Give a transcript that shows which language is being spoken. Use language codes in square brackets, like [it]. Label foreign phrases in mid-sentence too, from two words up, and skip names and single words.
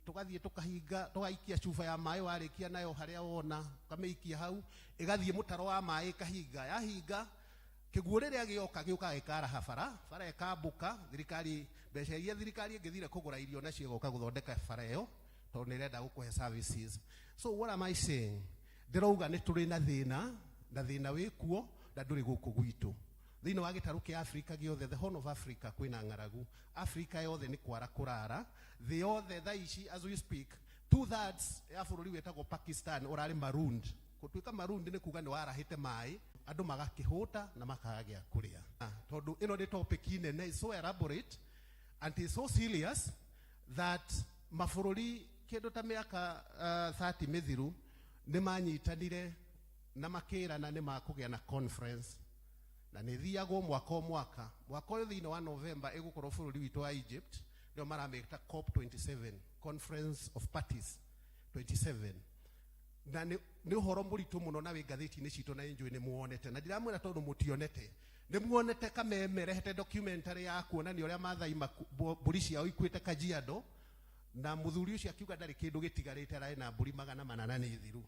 [ki] tugathie tukahinga tugaikia chufa ya mai warikia nayo haria wona kameikia hau igathie mutaro wa mai kahinga yahinga kiguo riria gioka gikara habara bara ikambuka thirikari mbeca iria thirikari ingithire kugura irio nacio goka guthondeka bara iyo tondu nirenda gukuhe services. [en] So what am I saying? [ki] Ndirauga ni turi na thina wikuo na nduri guku gwitu thiini wa gitaru kia Africa giothe, [en] the Horn of Africa [ki] kwina ng'aragu, Africa yothe ni kwara kurara, the yothe thaici [en] as we speak [ki] 2/3 ya bururi wetagwo Pakistan urari marooned. Kutuika marooned ni kuga ni warahite mai andu magakihuta na makagia kuria. Tondu ino ni topic nene, [en] is so elaborate and is so serious that [ki] mabururi kindu ta miaka 30 mithiru ni manyitanire na makirana ni makugia na conference na nithiagwo mwaka uyu thiini wa November igukorwo bururi witu wa Egypt ndio marameta COP27 Conference of Parties 27 na ni uhoro muritu muno na wi gatheti-ini citu na enjoy ni muonete na ndiramwira tondu mutionete ni muonete kamemere hete documentary ya kuonania uria Maathai mburi ciao ikuite Kajiado na muthuri ucio akiuga ndari kindu gitigarite rai na mburi 800 ni thiru.